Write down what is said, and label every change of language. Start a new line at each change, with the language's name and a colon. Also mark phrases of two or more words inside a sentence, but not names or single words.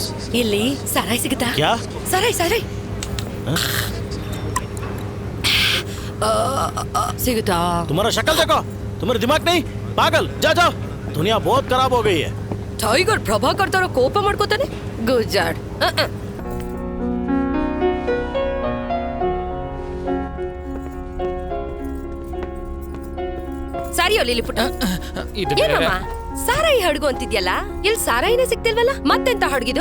Kannada: ಇಲ್ಲಿ ಸಾರಾಯಿ ಸಿಗುತ್ತಾ?
Hindi: क्या
Kannada: ಸಾರಾಯಿ ಸಿಗುತ್ತಾ?
Hindi: तुम्हारा शक्ल देखो, तुम्हारा दिमाग नहीं पागल. जा जाओ, दुनिया बहुत खराब हो गई है.
Kannada: ಟೈಗರ್ ಪ್ರಭಾಕರ್ ತರ ಕೋಪ ಮಾಡ್ಕೋತಾನೆ. ಗುಜಾಡ್. ಸಾರಿಯೋ ಲಿಲಿಪುಟ್ಟ. ಏನಮ್ಮ ಸಾರಾಯಿ ಹಡ್ಗು ಅಂತಿದ್ಯಲ್ಲ, ಇಲ್ಲಿ ಸಾರಾಯಿನೇ ಸಿಗ್ತಿಲ್ವಲ್ಲ, ಮತ್ತೆಂತ ಹಡ್ಗಿದು?